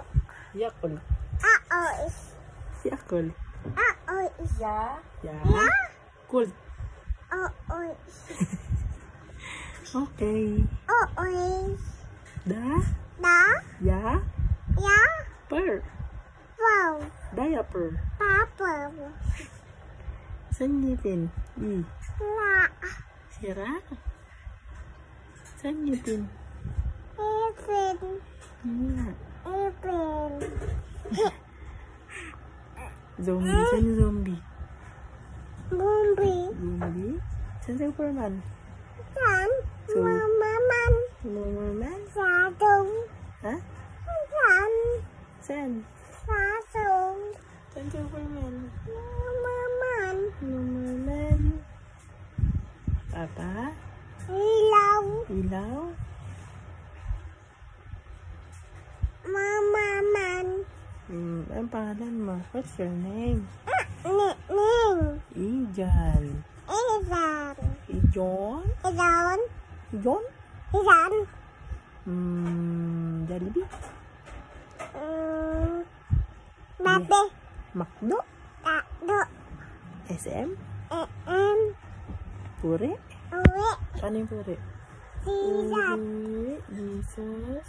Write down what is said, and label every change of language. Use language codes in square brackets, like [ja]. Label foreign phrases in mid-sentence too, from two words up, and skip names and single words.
[tl] Yakul. Aois. Yakul. Aois. Ya. Ya. Kul. Aois. Okay. Aois. Da. Da. Ya. Ya. Per. Wow. Diaper. Papa. Sanyipin. I. La. Sira. Sanyipin. Ipin. Nga. Ipin. Zombie. Saan yung zombie? Bumbi. Zombie? Saan sa Superman? San. So- Mamaman. Superman? Sadong. Ha? San. Saan? Sadong. Saan sa Superman? Mamaman. Superman. Papa? Ilaw. Ilaw? Mamaman. Ang pangalan mo? [en] What's your name? Ning. Ijan. Isan. Ijon? Idon. Ijon? Isan. Jollibee? Babe. Macdo? Takdo. SM? Em. Pure? Uwi. [tl] Ano yung pure? Sisan. Jesus?